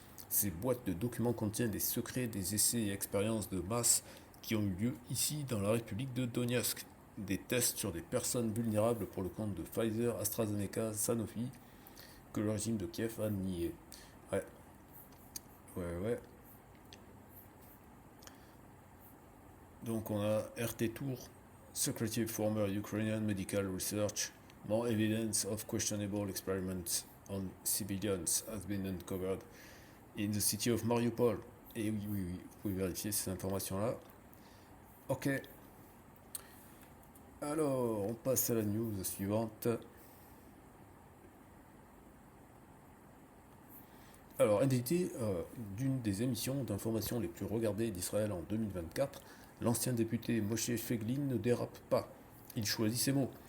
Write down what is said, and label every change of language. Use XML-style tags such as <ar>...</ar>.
<fr>Ces boîtes de documents contiennent des secrets des essais et expériences de masse qui ont eu lieu ici dans la République de Donetsk. Des tests sur des personnes vulnérables pour le compte de Pfizer, AstraZeneca, Sanofi, que le régime de Kiev a nié. Ouais, ouais, ouais. Donc on a</fr> <en>RT Tour, Secretive Former Ukrainian Medical Research, more evidence of questionable experiments on civilians has been uncovered in the city of Mariupol.</en> <fr>Et oui, vous pouvez vérifier ces informations-là. Ok. Alors, on passe à la news suivante. Alors, indicté d'une des émissions d'information les plus regardées d'Israël en 2024, l'ancien député Moshe Feiglin ne dérape pas. Il choisit ses mots.</fr>